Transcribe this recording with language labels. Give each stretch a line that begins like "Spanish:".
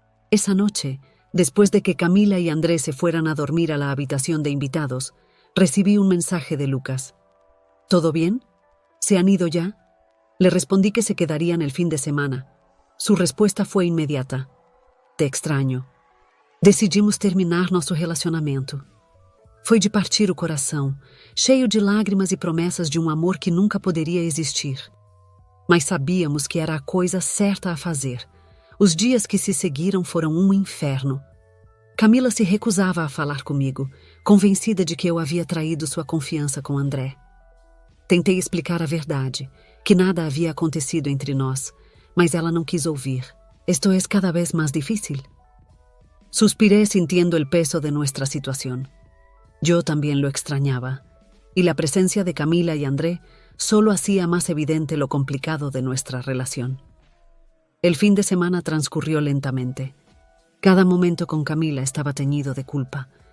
Spanish: Esa noche, después de que Camila y André se fueran a dormir a la habitación de invitados, recibí un mensaje de Lucas. «¿Todo bien? ¿Se han ido ya?». Le respondí que se quedarían el fin de semana. Su respuesta fue inmediata. «Te extraño.
Portuguese: Decidimos terminar nosso relacionamento. Foi de partir o coração, cheio de lágrimas e promessas de um amor que nunca poderia existir. Mas sabíamos que era a coisa certa a fazer. Os dias que se seguiram foram um inferno. Camila se recusava a falar comigo, convencida de que eu havia traído sua confiança com André. Tentei explicar a verdade, que nada havia acontecido entre nós, mas ela não quis ouvir.
Spanish: Esto es cada vez más difícil». Suspiré sintiendo el peso de nuestra situación. Yo también lo extrañaba, y la presencia de Camila y André solo hacía más evidente lo complicado de nuestra relación. El fin de semana transcurrió lentamente. Cada momento con Camila estaba teñido de culpa.